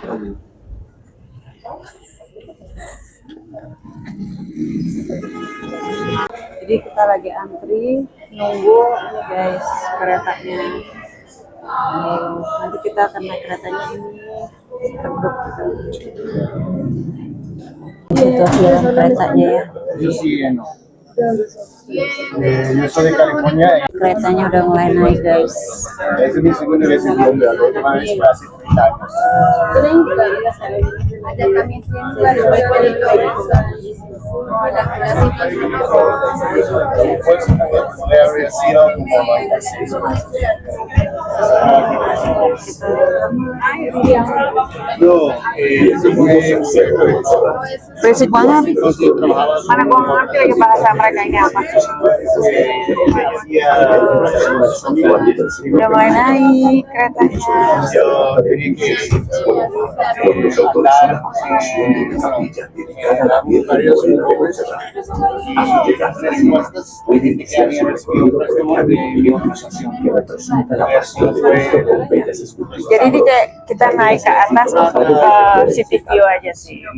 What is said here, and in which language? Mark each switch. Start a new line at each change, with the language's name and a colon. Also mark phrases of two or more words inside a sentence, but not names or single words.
Indonesian: Jadi kita lagi antri nunggu ini guys keretanya. Nanti kita akan naik keretanya ini teguk gitu. Situasi dalam keretanya ya.
Spanish: Yo soy de California.
Indonesian: Keretanya udah mulai naik guys.
Spanish: Es mi segunda vez en Colombia. La última vez fue hace 30 años. Fue habría sido como 96 meses. No,
Indonesian: Berisik banget. Mana gua ngerti lagi bahasa mereka ini apa. Udah mulai naik keretanya. Jadi ini kayak kita naik ke atas untuk
English: city view
Indonesian: aja sih.